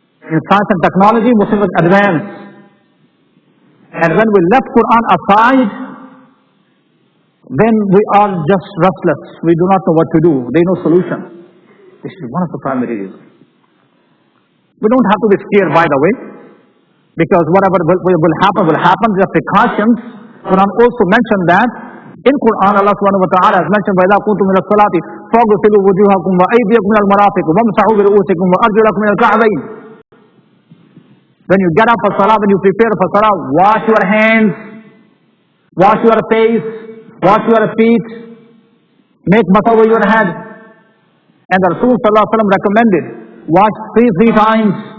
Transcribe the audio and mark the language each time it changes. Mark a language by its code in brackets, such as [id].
[en] In science and technology, Muslims were advanced. And when we left Quran aside, then we are just restless. We do not know what to do. There is no solution. This is one of the primary reasons. We don't have to be scared, by the way, because whatever will happen. There are precautions. Quran also mentioned that. In Quran, Allah subhanahu wa ta'ala has mentioned, [ar] وَإِذَا كُنْتُمْ مِنَ الصَّلَاةِ فَاغْسِلُوا وُجُوهَكُمْ وَأَيْدِيَكُمْ إِلَى الْمَرَافِقِ وَامْسَحُوا بِرُؤُوسِكُمْ وَأَرْجُلَكُمْ إِلَى الْكَعْبَيْنِ. [en] When you get up for salah, when you prepare for salah, wash your hands, wash your face, wash your feet, make masah over your head. And the Rasul sallallahu alaihi wasallam recommended, wash three times.